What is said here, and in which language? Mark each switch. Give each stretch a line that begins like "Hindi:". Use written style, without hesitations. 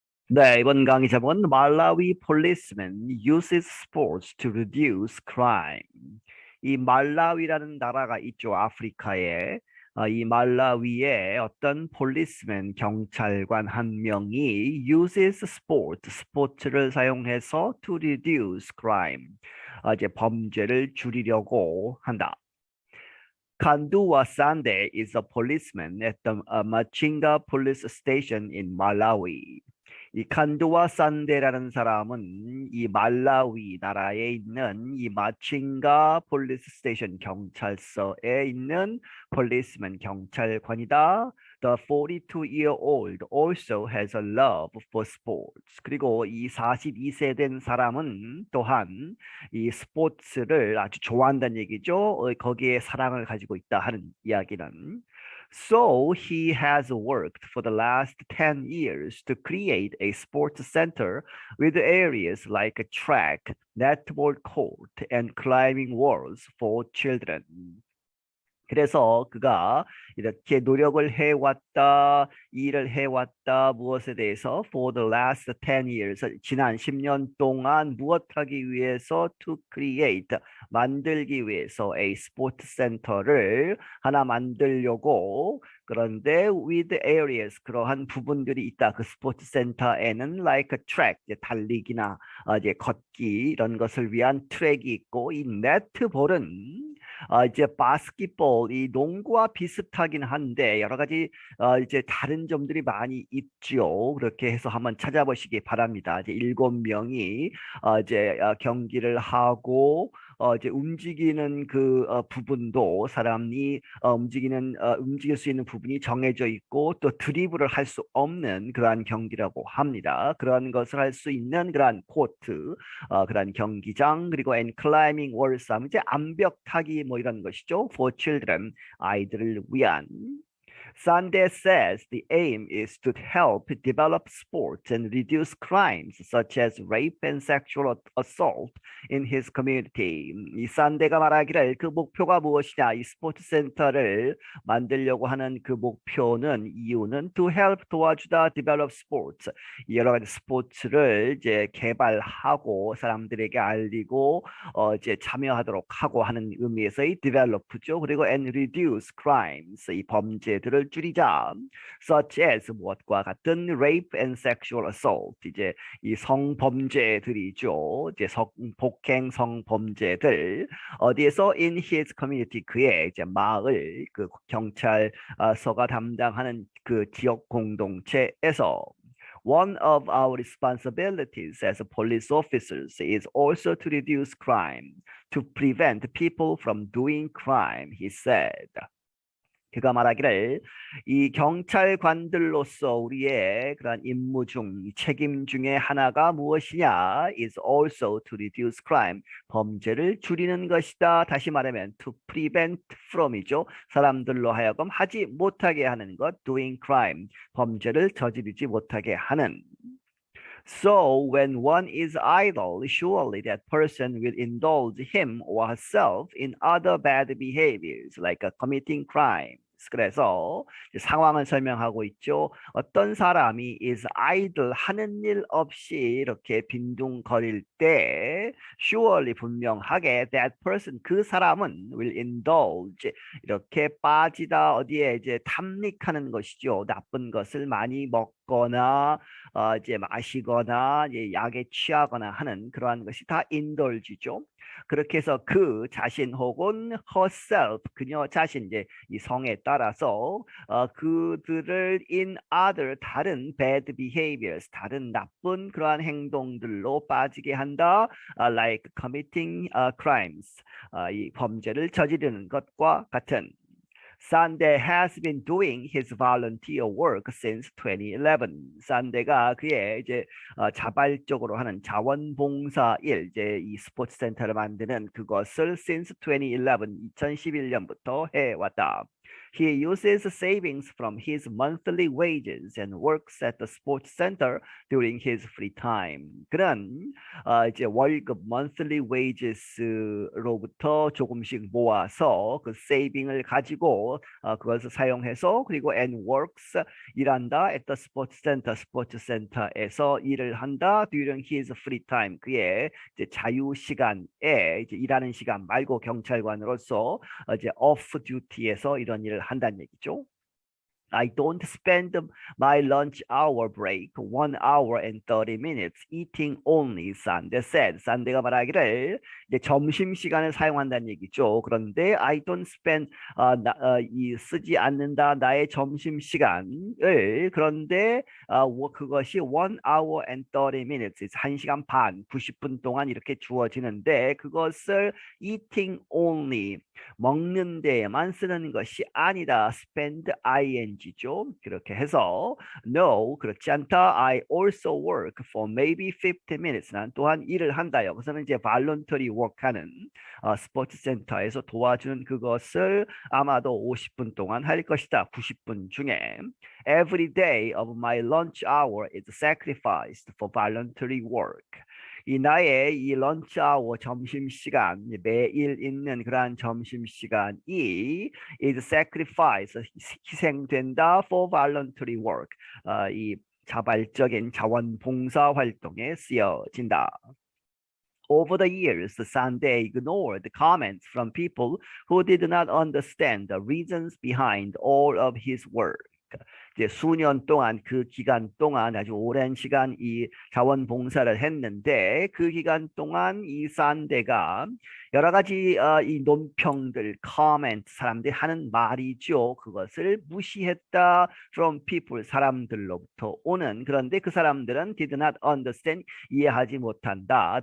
Korean: 네, 이번 강의 제목은
English: Malawi policeman uses sports to reduce crime.
Korean: 이 말라위라는 나라가 있죠, 아프리카에. 이 말라위에 어떤 policeman 경찰관 한 명이
English: uses sport,
Korean: 스포츠를 사용해서
English: to reduce crime,
Korean: 이제 범죄를 줄이려고 한다.
English: Kandua Sande is a policeman at the Machinga police station in Malawi.
Korean: 이 칸두와 산데라는 사람은 이 말라위 나라에 있는 이 마칭가 폴리스 스테이션 경찰서에 있는 폴리스맨 경찰관이다.
English: The 42-year-old also has a love for sports.
Korean: 그리고 이 42세 된 사람은 또한 이 스포츠를 아주 좋아한다는 얘기죠. 거기에 사랑을 가지고 있다 하는 이야기는.
English: So he has worked for the last 10 years to create a sports center with areas like a track, netball court, and climbing walls for children.
Korean: 그래서 그가 이렇게 노력을 해왔다, 일을 해왔다, 무엇에 대해서
English: for the last 10 years,
Korean: 지난 10년 동안 무엇하기 위해서
English: to create,
Korean: 만들기 위해서
English: a sports center
Korean: 를 하나 만들려고 그런데
English: with areas,
Korean: 그러한 부분들이 있다. 그 스포츠 센터에는
English: like a track,
Korean: 이제 달리기나 이제 걷기 이런 것을 위한 트랙이 있고 이 네트볼은 이제 바스켓볼, 이 농구와 비슷하긴 한데 여러 가지 이제 다른 점들이 많이 있죠. 그렇게 해서 한번 찾아보시기 바랍니다. 이제 7명이 이제 경기를 하고 이제 움직이는 그 부분도 사람이 움직일 수 있는 부분이 정해져 있고 또 드리블을 할 수 없는 그러한 경기라고 합니다. 그러한 것을 할 수 있는 그러한 코트, 그런 경기장 그리고
English: and climbing walls
Korean: 하면 이제 암벽 타기 뭐 이런 것이죠.
English: For children,
Korean: 아이들을 위한.
English: Sunday says the aim is to help develop sports and reduce crimes such as rape and sexual assault in his community.
Korean: 이 산데가 말하기를 그 목표가 무엇이냐? 이 스포츠 센터를 만들려고 하는 그 목표는 이유는
English: to help
Korean: 도와주다
English: develop sports.
Korean: 여러 가지 스포츠를 이제 개발하고 사람들에게 알리고 이제 참여하도록 하고 하는 의미에서의 develop죠. 그리고
English: and reduce crimes,
Korean: 이 범죄들을 줄이자.
English: such as
Korean: 무엇과 같은
English: rape and sexual assault,
Korean: 이제 이 성범죄들이죠. 이제 폭행 성범죄들 어디에서
English: in his community,
Korean: 그의 이제 마을 그 경찰서가 담당하는 그 지역 공동체에서.
English: One of our responsibilities as police officers is also to reduce crime, to prevent people from doing crime, he said.
Korean: 그가 말하기를 이 경찰관들로서 우리의 그런 임무 중, 책임 중에 하나가 무엇이냐?
English: is also to reduce crime.
Korean: 범죄를 줄이는 것이다. 다시 말하면
English: to prevent from
Korean: 이죠. 사람들로 하여금 하지 못하게 하는 것,
English: doing crime.
Korean: 범죄를 저지르지 못하게 하는.
English: So when one is idle, surely that person will indulge him or herself in other bad behaviors, like committing crimes.
Korean: 그래서 상황을 설명하고 있죠. 어떤 사람이
English: is idle,
Korean: 하는 일 없이 이렇게 빈둥거릴 때 surely, 분명하게
English: that person,
Korean: 그 사람은
English: will indulge,
Korean: 이렇게 빠지다, 어디에 이제 탐닉하는 것이죠. 나쁜 것을 많이 먹거나 이제 마시거나 이제 약에 취하거나 하는 그러한 것이 다 indulge죠. 그렇게 해서 그 자신 혹은 herself, 그녀 자신, 이제 이 성에 따라서 그들을
English: in other,
Korean: 다른
English: bad behaviors,
Korean: 다른 나쁜 그러한 행동들로 빠지게 한다.
English: like committing crimes,
Korean: 이 범죄를 저지르는 것과 같은.
English: Sunday has been doing his volunteer work since 2011.
Korean: 산데가 그의 이제 자발적으로 하는 자원봉사 일, 이제 이 스포츠 센터를 만드는 그것을
English: since 2011,
Korean: 2011년부터 해왔다.
English: He uses savings from his monthly wages and works at the sports center during his free time.
Korean: 그는 이제 월급
English: monthly wages
Korean: 로부터 조금씩 모아서 그 세이빙을 가지고 그것을 사용해서 그리고
English: and works
Korean: 일한다
English: at the sports center
Korean: 스포츠 센터에서 일을 한다
English: during his free time
Korean: 그의 이제 자유 시간에 이제 일하는 시간 말고 경찰관으로서 이제
English: off duty
Korean: 에서 이런 일을 한다는 얘기죠.
English: I don't spend my lunch hour break 1 hour and 30 minutes eating only, Sunday said.
Korean: 산데가 말하기를 이제 점심 시간을 사용한다는 얘기죠. 그런데
English: I don't spend
Korean: 쓰지 않는다 나의 점심 시간을 그런데 그것이
English: 1 hour and 30 minutes
Korean: 1시간 반 90분 동안 이렇게 주어지는데 그것을
English: eating only
Korean: 먹는 데에만 쓰는 것이 아니다. spend ing죠. 그렇게 해서 no 그렇지 않다.
English: I also work for maybe 50 minutes.
Korean: 난 또한 일을 한다. 여기서는 이제
English: voluntary work
Korean: 하는 스포츠 센터에서 도와주는 그것을 아마도 50분 동안 할 것이다. 90분 중에
English: every day of my lunch hour is sacrificed for voluntary work.
Korean: 이 나의 이 런치 아워 점심 시간 매일 있는 그러한 점심 시간이
English: is sacrifice
Korean: 희생된다
English: for voluntary work
Korean: 이 자발적인 자원봉사 활동에 쓰여진다.
English: Over the years, Sunday ignored comments from people who did not understand the reasons behind all of his work.
Korean: 이제 수년 동안 그 기간 동안 아주 오랜 시간 이 자원봉사를 했는데 그 기간 동안 이 산데가 여러 가지 이 논평들, comment 사람들이 하는 말이죠. 그것을 무시했다
English: from people
Korean: 사람들로부터 오는 그런데 그 사람들은
English: did not understand
Korean: 이해하지 못한다.